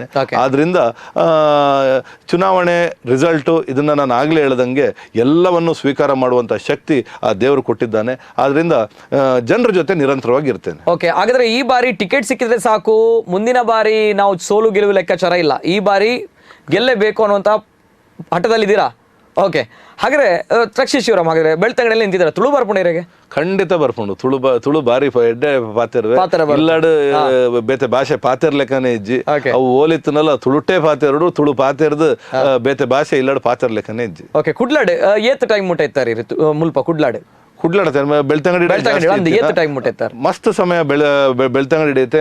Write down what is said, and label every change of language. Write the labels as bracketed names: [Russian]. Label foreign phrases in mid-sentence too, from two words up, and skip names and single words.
[Kannada] ಆದ್ರಿಂದ ಚುನಾವಣೆ ರಿಸಲ್ಟು ಇದನ್ನ ನಾನು ಆಗ್ಲೇ ಹೇಳ್ದಂಗೆ ಎಲ್ಲವನ್ನು ಸ್ವೀಕಾರ ಮಾಡುವಂತ ಶಕ್ತಿ ಆ ದೇವರು ಕೊಟ್ಟಿದ್ದಾನೆ. ಆದ್ರಿಂದ ಜನರ ಜೊತೆ ನಿರಂತರವಾಗಿ ಇರ್ತೇನೆ. ಓಕೆ, ಹಾಗಾದ್ರೆ ಈ ಬಾರಿ ಟಿಕೆಟ್ ಸಿಕ್ಕಿದ್ರೆ ಸಾಕು, ಮುಂದಿನ ಬಾರಿ ನಾವು ಸೋಲು ಗೆಲುವು ಲೆಕ್ಕಾಚಾರ ಇಲ್ಲ, ಈ ಬಾರಿ ಗೆಲ್ಲೇಬೇಕು ಅನ್ನುವಂತ ಹಠದಲ್ಲಿದ್ದೀರಾ? ಓಕೆ, ಹಾಗಾದ್ರೆ ರಕ್ಷಿತ್ ಶಿವರಾಮ್ ಹಾಗಾದ್ರೆ ಬೆಳ್ತಂಗಡಿಯಲ್ಲಿ ನಿಂತಿದ್ದಾರೆ, [Tulu] ತುಳು ಬರ್ಪುಂಡಿರಿಗೆ ಖಂಡಿತ ಬರ್ಪುಂಡು. ತುಳು ಬಾರಿ ಎಡ್ಡೆ ಪಾತೆರ್ವೆ ಇಲ್ಲಾಡು ಬೇತೆ ಭಾಷೆ ಪಾತೆರ್ ಲೆಕ್ಕನೇ ಇಜ್ಜಿ. ಅವು ಓಲಿತ್ತನಲ್ಲ ತುಳುಟೆ ಪಾತೆರಡು, ತುಳು ಪಾತೆರ್ದು ಬೇತೆ ಭಾಷೆ ಇಲ್ಲಾಡು ಪಾತೆರ್ ಲೆಕ್ಕನೇ ಇಜ್ಜಿ. ಓಕೆ, ಕುಡ್ಲಾಡ್ ಏತ್ ಟೈಮ್ ಮುಟ್ಟ ಇತ್ತಾರೆ ಮುಲ್ಪ ಕುಡ್ಲಾಡ್ [Kannada] ಬೆಳ್ತಂಗಡಿ ಮಸ್ತ್ ಸಮಯ ಬೆಳ್ತಂಗಡಿ ಹಿಡಿಯುತ್ತೆ.